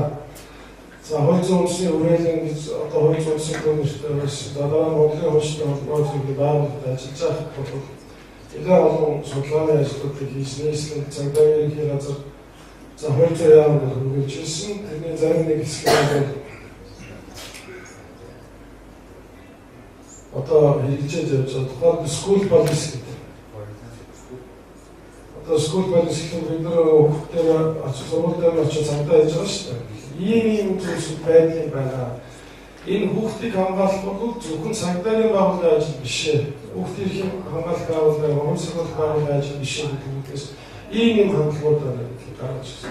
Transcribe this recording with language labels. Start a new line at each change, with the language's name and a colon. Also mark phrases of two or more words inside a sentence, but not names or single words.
Mongolian: За хууль зүйн үндэсний хүрээлэн гэж одоо хууль зүйн үндэсний комисстэй бас дараа нь Монголын хуульчдын холбооны байгууллагад ажиллаж байгаа бол нэлээд олон судалгааны ажлуудыг хийснээс цагдаа ерөнхий газар за хууль зүйн яамд хөрвүүлж ирсэн. Тэрний зарим нэг хэсгээр одоо хэрэгжиж явж байгаа тухайн
English: school policy
Mongolian: гэдэг. Одоо
English: school policy
Mongolian: гэдэг бид нар хүүхдээр сургуультай очиж цагдаа хийж байгаа шүү дээ. Ийм зүйлс байдлын байна. Энэ хүүхдийг хамгаалах бол зөвхөн цагдаагийн байгууллагын ажил биш ээ. Хүүхдийн хамгаалах байгууллагын ухамсарлах байгууллагын ажил биш ээ гэдгээс ийм хандлагууд байна гэж гаргаж ирсэн.